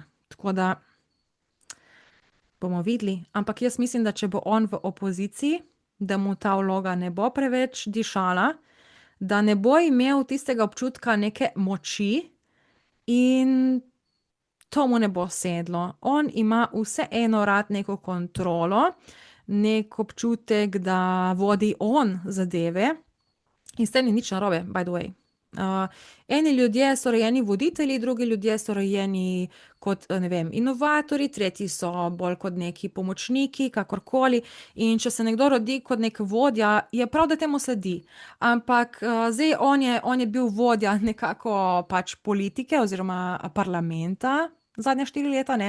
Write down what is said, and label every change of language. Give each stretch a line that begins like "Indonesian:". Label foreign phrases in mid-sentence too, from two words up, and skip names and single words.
Slovenian: Tako da bomo videli, ampak jaz mislim, da če bo on v opoziciji, da mu ta vloga ne bo preveč dišala, da ne bo imel tistega občutka neke moči in to mu ne bo sedlo. On ima vseeno rad neko kontrolo, nek občutek, da vodi on zadeve in s tem ni nič narobe,
English: by the way.
Slovenian: Eni ljudje so rojeni voditelji, drugi ljudje so rojeni kot, ne vem, inovatorji, tretji so bolj kot neki pomočniki, kakorkoli. In če se nekdo rodi kot nek vodja, je prav, da temu sledi. Ampak zdaj on je bil vodja nekako pač politike oziroma parlamenta zadnja 4 leta, ne.